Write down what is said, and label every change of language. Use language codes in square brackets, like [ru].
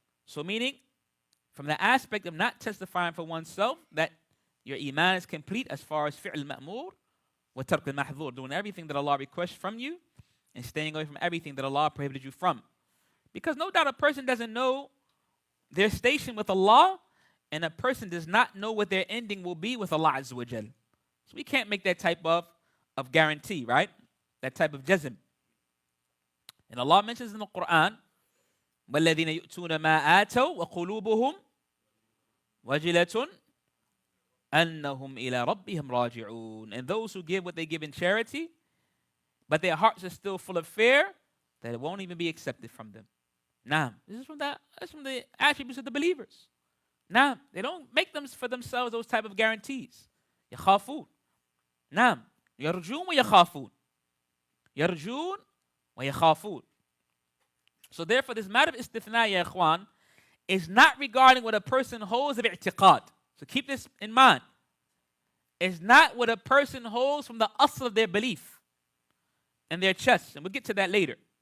[en] So meaning, from the aspect of not testifying for oneself, that your iman is complete as far as [ar] fi'l ma'mur wa tark al-mahdhur, [en] doing everything that Allah requests from you and staying away from everything that Allah prohibited you from. Because no doubt a person doesn't know their station with Allah, and a person does not know what their ending will be with Allah Azza wa Jal. So we can't make that type of guarantee, right? That type of jazm. And Allah mentions in the Qur'an, [ar] وَالَّذِينَ يُؤْتُونَ مَا آتَوْا وَقُلُوبُهُمْ وَجِلَةٌ أَنَّهُمْ إِلَىٰ رَبِّهِمْ رَاجِعُونَ. [en] And those who give what they give in charity, but their hearts are still full of fear, that it won't even be accepted from them. Nah, this is from the attributes of the believers. Nah, they don't make them for themselves those type of guarantees. [ar] يَخَافُونَ. Nah, يَرْجُونَ وَيَخَافُونَ. يَرْجُونَ وَيَخَافُونَ. [en] So therefore, this matter of istithna, ya ikhwan, is not regarding what a person holds of i'tiqad. So keep this in mind. It's not what a person holds from the asl of their belief and their chest. And we'll get to that later.